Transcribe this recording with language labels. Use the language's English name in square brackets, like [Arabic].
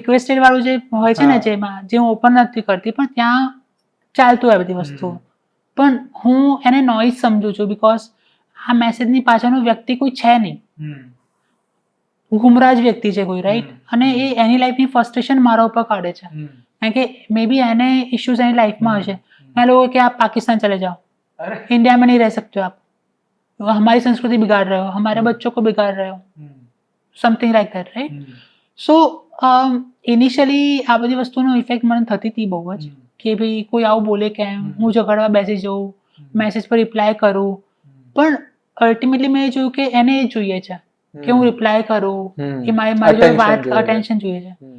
[Gujarati] Requested વાળું જે હોય છે ને, જેમાં જે હું ઓપન નથી કરતી, પણ ત્યાં ચાલતું હોય બધી વસ્તુઓ. પણ હું એને નોઇઝ સમજુ છું, બીકોઝ આ મેસેજની પાછળનો વ્યક્તિ કોઈ છે નહીં, ગુમરાજ વ્યક્તિ છે કોઈ, રાઈટ? અને એ એની લાઈફની ફ્રસ્ટ્રેશન મારા ઉપર કાઢે છે, કારણ કે મે બી એને ઇશ્યુઝ એની લાઈફમાં હશે. [Hindi] मैं लोगों कि आप पाकिस्तान चले जाओ, इंडिया में नहीं रह सकते हो आप, हमारी संस्कृति बिगाड़ रहे हो, हमारे बच्चों को बिगाड़ रहे हो, [English] Something like that, right? [Gujarati] So initially આ બધી વસ્તુનો ઇફેક્ટ મને થતી હતી બહુ જ, કે ભાઈ કોઈ આવું બોલે કેમ, હું ઝઘડવા બેસી જાઉં, મેસેજ પર રિપ્લાય કરું. પણ અલ્ટિમેટલી મેં જોયું કે એને એ જોઈએ છે કે હું રિપ્લાય કરું, કે મારી જોડે વાત, અટેન્શન જોઈએ છે.